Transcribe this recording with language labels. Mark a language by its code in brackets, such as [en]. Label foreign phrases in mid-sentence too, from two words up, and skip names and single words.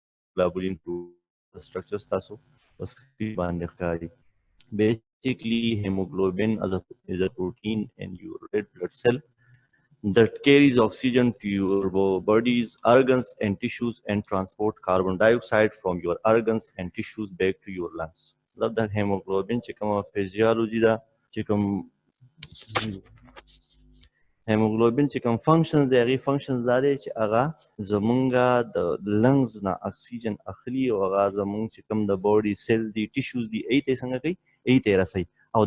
[en] globulin structures [ps] تاسو په سکرین باندې ښکاري. [en] Basically, hemoglobin is a protein in your red blood cell that carries oxygen to your body's organs and tissues and transport carbon dioxide from your organs and tissues back to your lungs. [ps] مطلب د hemoglobin چې کومه physiology ده چې کوم hemoglobin چې کوم functions دی هغې functions دا دی چې هغه زمونږه د لنګز نه اکسیجن اخلي او هغه زمونږ چې کوم د [en] body cells [ps] دي ټیشوز دي هغې ته یې څنګه کوي هغې ته یې رسوي او